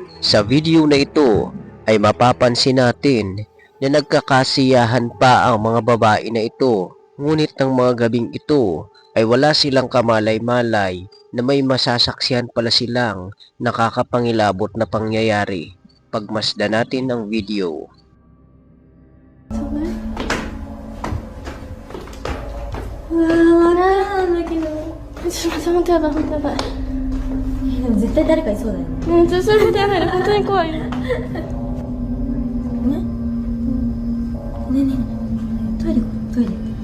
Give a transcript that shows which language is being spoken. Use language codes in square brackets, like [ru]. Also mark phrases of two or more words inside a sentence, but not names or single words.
[tl] Sa video na ito ay mapapansin natin na nagkakasiyahan pa ang mga babae na ito. Ngunit ng mga gabing ito ay wala silang kamalay-malay na may masasaksihan pala silang nakakapangilabot na pangyayari. Pagmasdan natin ang video. [ja] ちょっと待って、やばい、本当やばい。でも絶対誰かいそうだよね。それ本当やばい、本当に怖い。ね。ねえねえ。トイレ行こう、トイレ。